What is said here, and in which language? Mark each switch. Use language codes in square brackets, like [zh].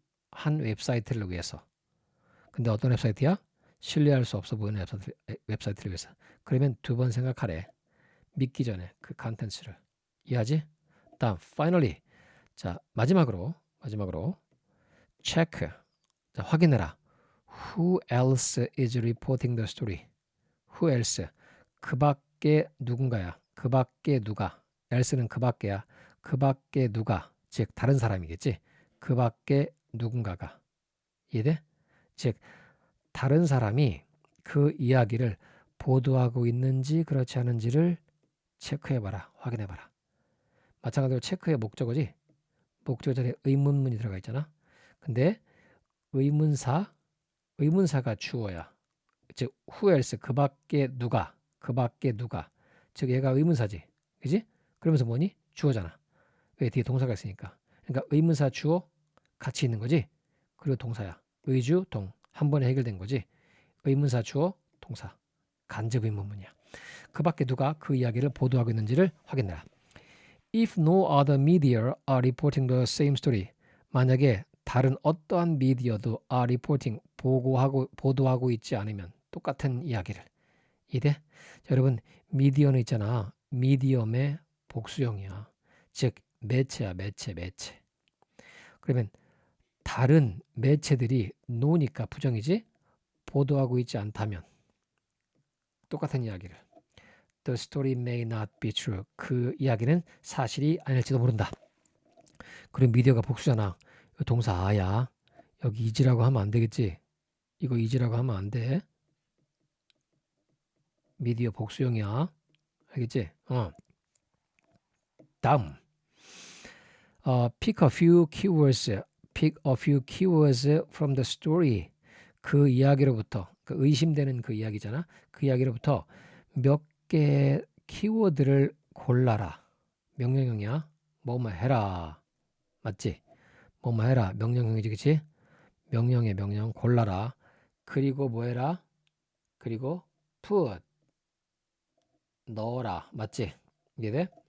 [ko] 한 웹사이트를 위해서. 근데 어떤 웹사이트야? 신뢰할 수 없어 보이는 웹사이트를 위해서. 그러면 두 번 생각하래. 믿기 전에 그 컨텐츠를. 이해하지? 다음 finally. 자, 마지막으로 check. 자, 확인해라. [en] Who else is reporting the story? Who else? [ko] 그 밖에 누군가야. 그 밖에 누가. else는 그 밖에야. 그 밖에 누가. 즉 다른 사람이겠지. 그 밖에 누군가가. 이해돼? 즉 다른 사람이 그 이야기를 보도하고 있는지 그렇지 않은지를 체크해봐라. 확인해봐라. 마찬가지로 체크의 목적어지. 목적어 자리에 의문문이 들어가 있잖아. 근데 의문사가 주어야. 즉 [en] who else [ko] 그 밖에 누가. 즉 얘가 의문사지. 그지? 그러면서 뭐니? 주어잖아. 왜? 뒤에 동사가 있으니까. 그러니까 의문사 주어 같이 있는 거지. 그리고 동사야. 의주 동 한 번에 해결된 거지. 의문사 주어 동사. 간접 의문문이야. 그 밖에 누가 그 이야기를 보도하고 있는지를 확인해라. [en] If no other media are reporting the same story. [ko] 만약에 다른 어떠한 미디어도 [en] are reporting [ko] 보도하고 있지 않으면 똑같은 이야기를. 이래? 여러분 미디어는 있잖아. 미디엄의 복수형이야. 즉 매체야. 매체. 그러면 다른 매체들이 no니까 부정이지 보도하고 있지 않다면 똑같은 이야기를. [en] The story may not be true. [ko] 그 이야기는 사실이 아닐지도 모른다. 그리고 미디어가 복수잖아. 동사 아야. 여기 is라고 하면 안 되겠지. 이거 is라고 하면 안 돼. 미디어 복수형이야. 알겠지? 다음. [en] pick a few keywords. Pick a few keywords from the story. [ko] 그 이야기로부터 그 의심되는 그 이야기잖아. 그 이야기로부터 몇 개 키워드를 골라라. 명령형이야. 뭐뭐 해라. 맞지? 뭐뭐 해라. 명령형이지, 그치? 명령의 명령 골라라. 그리고 뭐 해라? 그리고 put 넣어라. 맞지? 이해돼?